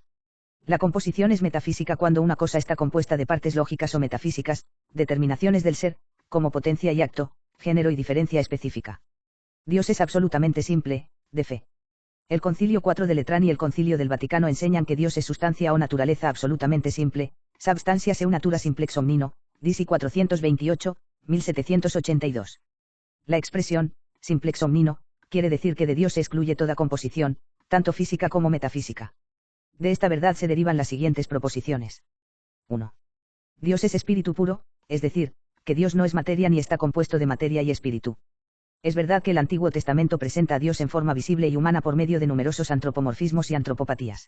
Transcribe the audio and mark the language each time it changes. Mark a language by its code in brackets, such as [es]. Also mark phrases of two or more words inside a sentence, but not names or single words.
[es] La composición es metafísica cuando una cosa está compuesta de partes lógicas o metafísicas, determinaciones del ser, como potencia y acto, género y diferencia específica. Dios es absolutamente simple, de fe. El Concilio 4 de Letrán y el Concilio del Vaticano enseñan que Dios es sustancia o naturaleza absolutamente simple, [la] substantia seu natura simplex omnino, [es] DC 428, 1782. La expresión, [la] simplex omnino, [es] quiere decir que de Dios se excluye toda composición, tanto física como metafísica. De esta verdad se derivan las siguientes proposiciones. 1. Dios es espíritu puro, es decir, que Dios no es materia ni está compuesto de materia y espíritu. Es verdad que el Antiguo Testamento presenta a Dios en forma visible y humana por medio de numerosos antropomorfismos y antropopatías.